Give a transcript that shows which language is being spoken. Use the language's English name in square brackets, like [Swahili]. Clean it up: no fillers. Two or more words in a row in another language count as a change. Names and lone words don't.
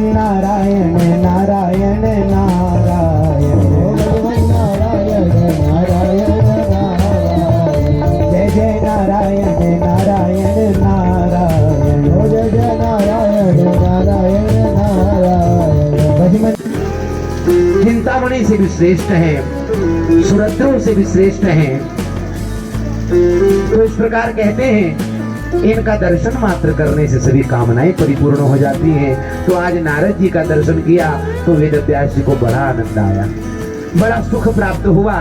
[Hindi] नारायण नारायण नारायण भजमन नारायण नारायण नारायण जय जय नारायण नारायण नारायण जय जय नारायण नारायण नारायण भजमन चिंतामणि से भी श्रेष्ठ है, सुरद्रों से भी श्रेष्ठ हैं। तो इस प्रकार कहते हैं इनका दर्शन मात्र करने से सभी कामनाएं परिपूर्ण हो जाती हैं। तो आज नारद जी का दर्शन किया तो वेद व्यास जी को बड़ा आनंद आया, बड़ा सुख प्राप्त हुआ।